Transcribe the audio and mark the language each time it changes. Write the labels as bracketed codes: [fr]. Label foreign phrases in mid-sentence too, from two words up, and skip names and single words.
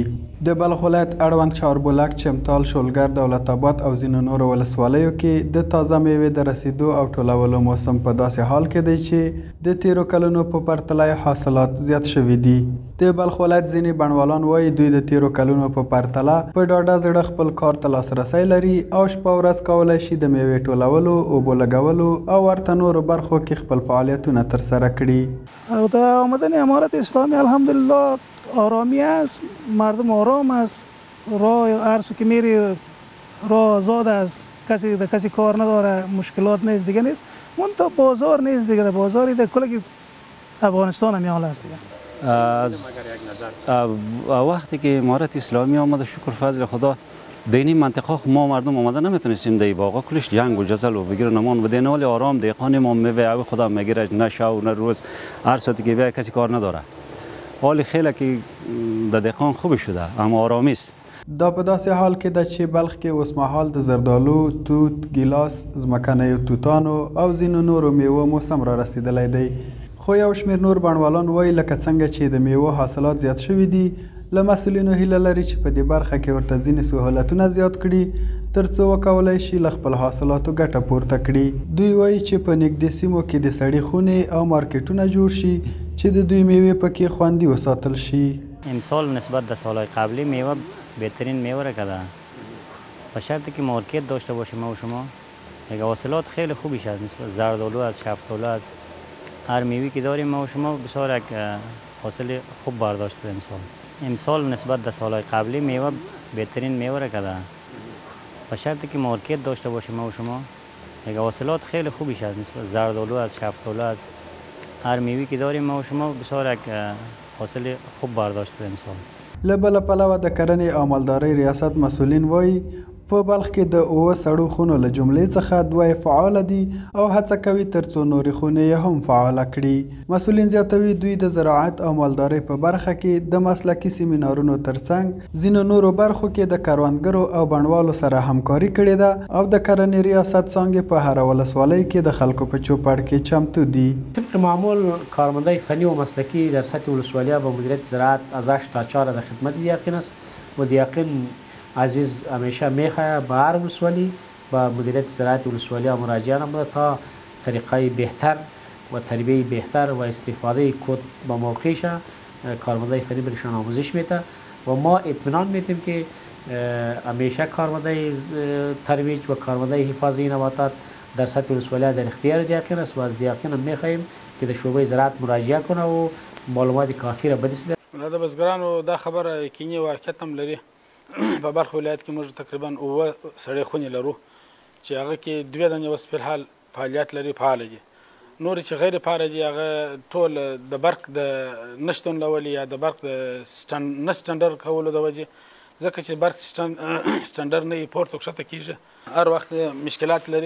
[ps] د بلخ ولایت اړوند چاربولک، چمتال، شولګر، دولت آباد او ځینو نورو ولسوالیو کې د تازه میوې د رسیدو او ټولولو موسم په داسې حال کې دی چې د تیرو کلونو په پرتله حاصلات زیات شوي دي. د بلخ ولایت ځینې بڼوالان وایي دوی د تیرو کلونو په پرتله په ډاډه زړه خپل کار ته لاسرسی لري او شپه ورځ کولی شي د میوې ټولولو، اوبو لګولو او ورته نورو برخو کې خپل فعالیتونه ترسره کړي. [fa] او در آمدن امارت اسلامی الحمدلله آرامی است، مردم آرام است، راه هر سو که میری راه آزاد است، کسی کار نداره، مشکلات نیست دیگه نیست. منتها بازار نیست دیگه، بازاری در کل افغانستان هم حال است دیگه. وقتی که امارت اسلامی آمده شکر فضل خدا در این منطقه ما مردم آمده نمیتونستیم در باغا کلش جنگ و جزل و بگیر نمان و دینه ولی آرام دیقان ما میوه خدا میگیره، نه شب نه روز، هر ساعتی که بیای کسی کار نداره. حال خیلی که در دیقان خوب شده اما آرامی است. [ps] دا په داسې حال کې ده چې بلخ کې اوس مهال د زردالو، توت، ګیلاس، ځمکنیو توتانو او ځینو نورو میوو موسم را رسیدلی دی. خو یو شمېر نور بڼوالان وایي لکه څنګه چې د میوو حاصلات زیات شوي دي، له مسؤلینو هیله لري چې په دې برخه کې ورته ځینې سهولتونه زیات کړي تر څو وکولی شي له خپل حاصلاتو ګټه پورته کړي. دوی وایي چې په نږدې سیمو کې د سړې خونې او مارکیټونه جوړ شي چې د دوی میوې پکې خوندي وساتل شي. [fa] امسال نسبت به سالهای قبلی میوه بهترین میوه را کرده به شرطی که مارکت داشته باشیم ما و شما. یک حاصلات خیلی خوبی شد، نسبت زردالو از شفتالو از هر میوهی که داریم ما و شما بسیار یک حاصل خوب برداشت بود امسال نسبت به سالهای قبلی میوه بهترین میوه را کرده به شرطی که مارکت داشته باشیم ما و شما. یک حاصلات خیلی خوبی شد، نسبت زردالو از شفتالو از هر میوهی که داریم ما و شما بسیار یک حاصل خوب برداشت بود امسال. [ps] له بله پلوه د کرنې او مالدارۍ ریاست مسؤلین وایي په بلخ کې د 7 سړو خونو له جملې څخه 2 فعاله دي او هڅه کوي تر څو نورې خونې یې هم فعاله کړي. مسؤلین زیاتوي دوی د زراعت او مالدارۍ په برخه کې د مسلکي سیمینارونو ترڅنګ ځینو نورو برخو کې د کروندګرو او بڼوالو سره همکاري کړې ده او د کرنې ریاست څانګې په هره ولسوالۍ کې د خلکو په چوپړ کې چمتو دي. [fa] طبق معمول کارمندای فنی و مسلکی در سطح ولسوالی با مدیریت زراعت از 8 تا 4 در خدمت یقین است و یقین عزیز همیشه میخواه به هر ولسوالی با مدیریت زراعت ولسوالی مراجعه نموده تا طریقه بهتر و تربیه بهتر و استفاده کود با موقعش کارمندای فنی برشان آموزش میده و ما اطمینان میدیم که همیشه کارمندای ترویج و کارمندای حفاظی نباتات در سطح ولسوالی در اختیار دیقین است و از دیقین هم میخواهیم که در شعبه زراعت مراجعه کنه و معلومات کافی را بدست بیاره. [ps] د بزګرانو دا خبره یقیني واقعیت هم لري. په بلخ ولایت کې موږ تقریبا 7 سړې خونې لرو چې هغه کې 2 دانې اوس فلحال فعالیت لري، فعاله دي. نورې چې غیر فعاله دي هغه ټول د برق د نشتون له ولې یا د برق د نه سټنډر کولو د وجې، ځکه چې برق سټنډر نه یې پورته کښته کېږي، هر وخت مشکلات لري.